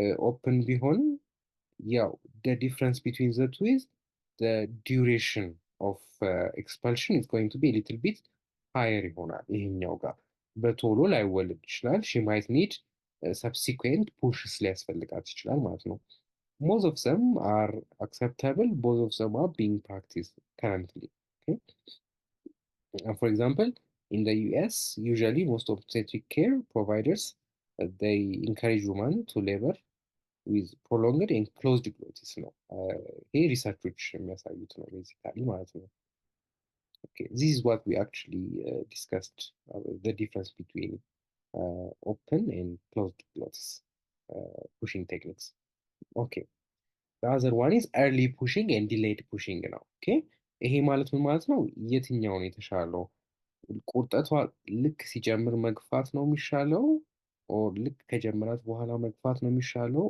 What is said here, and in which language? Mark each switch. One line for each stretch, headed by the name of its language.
English: ኦፕን ቢሆንም ያው the difference between the two is the duration of expulsion is going to be a little bit higher
Amharic: ይሆናል። ይሄኛው ጋር በቶሎ ላይወለድ ይችላል።
English: she might need subsequent pushes
Amharic: ሊያስፈልጋት ይችላል ማለት ነው።
English: most of them are acceptable, both of them are being practiced currently. Okay, for example, in the US usually most obstetric care providers they encourage women to labor with prolonged and closed glottis
Amharic: ነው። ይሄ ሪሰርቾች የሚያሳዩት ነው ቤዚካሊ ማለት ነው።
English: Okay, this is what we actually discussed, the difference between open and closed glottis pushing techniques. Okay, the other one is early pushing and delayed pushing ነው። Okay,
Amharic: ይሄ ማለት ምን ማለት ነው? የትኛው ነው የተሻለው? ቁርጠቷ ልክ ሲጀምር መግፋት ነው የሚሻለው? ኦር ልክ ከጀመራት በኋላ መግፋት ነው የሚሻለው?